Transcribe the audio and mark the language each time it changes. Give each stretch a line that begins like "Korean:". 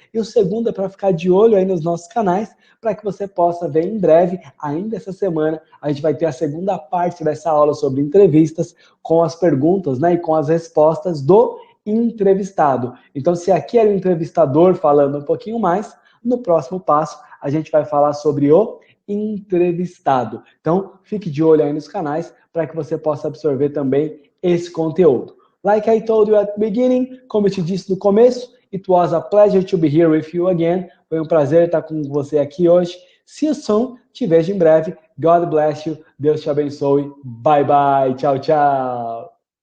Portuguese: E o segundo é para ficar de olho aí nos nossos canais, para que você possa ver em breve, ainda essa semana, a gente vai ter a segunda parte dessa aula sobre entrevistas, com as perguntas, né, e com as respostas do entrevistado. Então, se aqui era o entrevistador falando um pouquinho mais, no próximo passo a gente vai falar sobre o entrevistado. Então, fique de olho aí nos canais para que você possa absorver também esse conteúdo.
English: Like I told you at the beginning,
Portuguese: como eu te disse no começo,
English: it was a pleasure to be here with you again.
Portuguese: Foi um prazer estar com você aqui hoje.
English: See you soon.
Portuguese: Te vejo em breve.
English: God bless you.
Portuguese: Deus te abençoe.
English: Bye, bye.
Portuguese: Tchau, tchau.